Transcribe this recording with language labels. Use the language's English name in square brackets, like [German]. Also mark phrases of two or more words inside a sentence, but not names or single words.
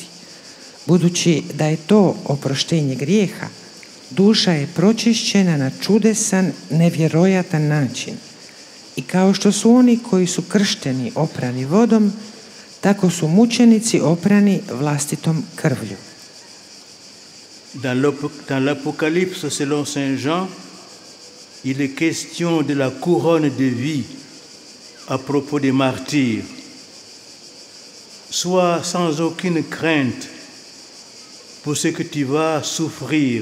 [Croatian] Budući da je to oproštenje grijeha, duša je pročišćena na čudesan, nevjerojatan način. I kao što su oni koji su kršteni oprani vodom, tako su mučenici oprani vlastitom krvlju. [French] Dans l'Apocalypse selon Saint Jean, il est question de la couronne de vie à propos des martyrs. Sois sans aucune crainte pour ce que tu vas souffrir.